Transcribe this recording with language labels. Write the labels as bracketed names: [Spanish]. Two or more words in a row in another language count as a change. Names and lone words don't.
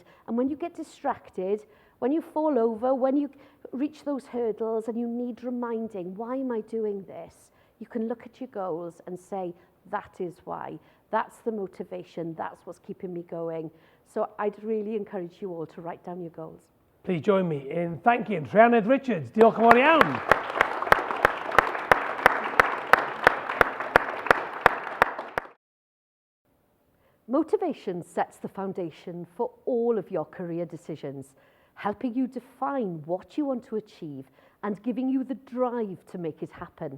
[English] And when you get distracted, when you fall over, when you reach those hurdles and you need reminding, why am I doing this? You can look at your goals and say, that is why. That's the motivation. That's what's keeping me going. So I'd really encourage you all to write down your goals. Please join me in thanking Rhuanedd Richards. [Welsh] Diolch yn fawr iawn. [English] Motivation sets the foundation for all of your career decisions, helping you define what you want to achieve and giving you the drive to make it happen.